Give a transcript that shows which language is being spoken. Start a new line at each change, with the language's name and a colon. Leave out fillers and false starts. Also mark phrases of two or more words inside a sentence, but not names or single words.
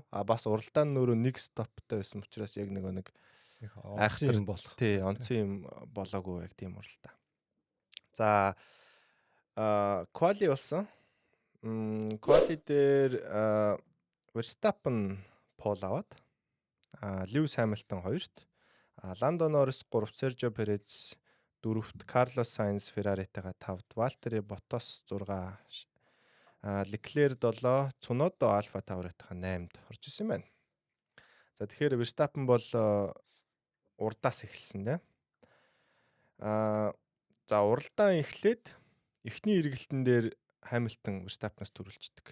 Mongolian: Бас уралдаан нөрөө нэг стоптой байсан учраас яг нэг айхтар юм болох. Тий, онцгой юм болоогүй яг тийм уралдаа. За quali болсон. Quali дээр Verstappen пол аваад Lewis Hamilton 2-т, Lando Norris 3-т, Sergio Perez 4-т, Carlos Sainz Ferrari-тайгаа 5-т, Valtteri Bottas 6, Leclerc 7, Tsunoda Alpha Tauri-тайгаа 8-т орж исэн юм байна. За тэгэхээр Verstappen бол урдаас эхэлсэн дээ. За уралдаан эхлээд эхний эргэлтэн дээр Хамилтон Verstappen-аас төрүүлждэг.